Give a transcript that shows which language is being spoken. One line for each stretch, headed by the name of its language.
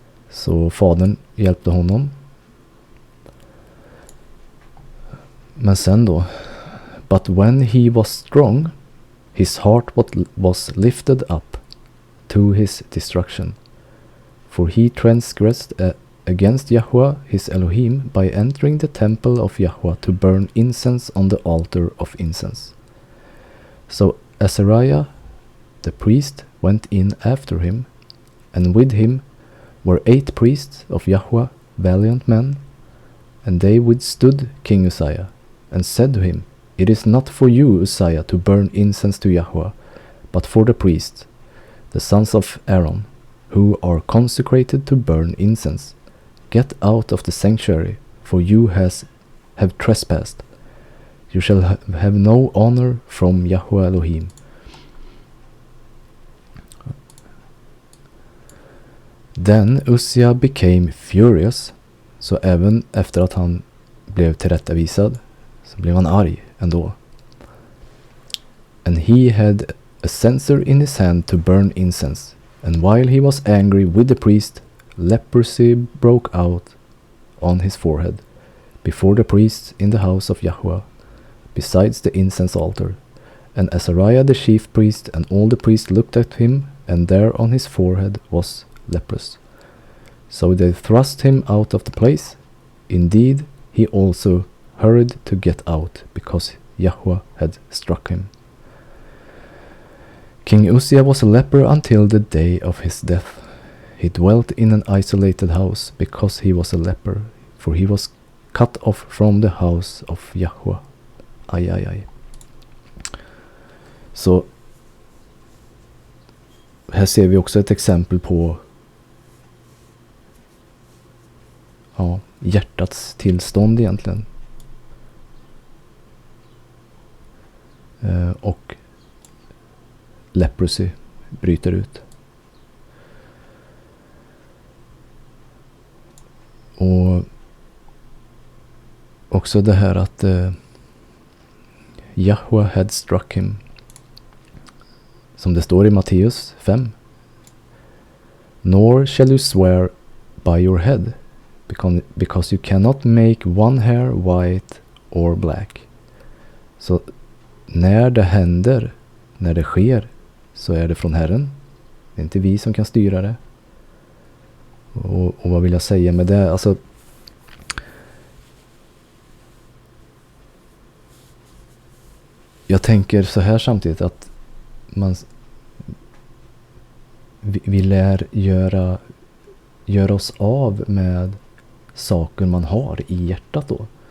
Swedish: Så fadern hjälpte honom. Men sen då,
English: but when he was strong, his heart was lifted up to his destruction. For he transgressed against Yahweh his Elohim by entering the temple of Yahweh to burn incense on the altar of incense. So Azariah the priest went in after him, and with him were 8 priests of Yahweh, valiant men, and they withstood King Uzziah, and said to him, It is not for you, Uzziah, to burn incense to Yahweh, but for the priests, the sons of Aaron, who are consecrated to burn incense. Get out of the sanctuary, for you have trespassed. You shall have no honor from Yahweh Elohim. Then Uzziah became furious,
Swedish: så även efter att han blev tillrättavisad så blev han arg ändå.
English: And he had a censer in his hand to burn incense, and while he was angry with the priest, leprosy broke out on his forehead, before the priests in the house of Yahweh, besides the incense altar. And Azariah the chief priest and all the priests looked at him, and there on his forehead was leprous. So they thrust him out of the place. Indeed, he also hurried to get out, because Yahweh had struck him. King Uzziah was a leper until the day of his death. He dwelt in an isolated house, because he was a leper, for he was cut off from the house of Yahweh. Aj, aj, aj.
Swedish: Så här ser vi också ett exempel på hjärtats tillstånd egentligen. Och leprosy bryter ut. Och också det här att Yahweh
English: had struck him.
Swedish: Som det står i Matteus 5.
English: Nor shall you swear by your head, because you cannot make one hair white or black.
Swedish: Så när det händer, när det sker, så är det från Herren. Det är inte vi som kan styra det. Och vad vill jag säga med det? Alltså, jag tänker så här samtidigt att vi lär göra oss av med saker man har i hjärtat då.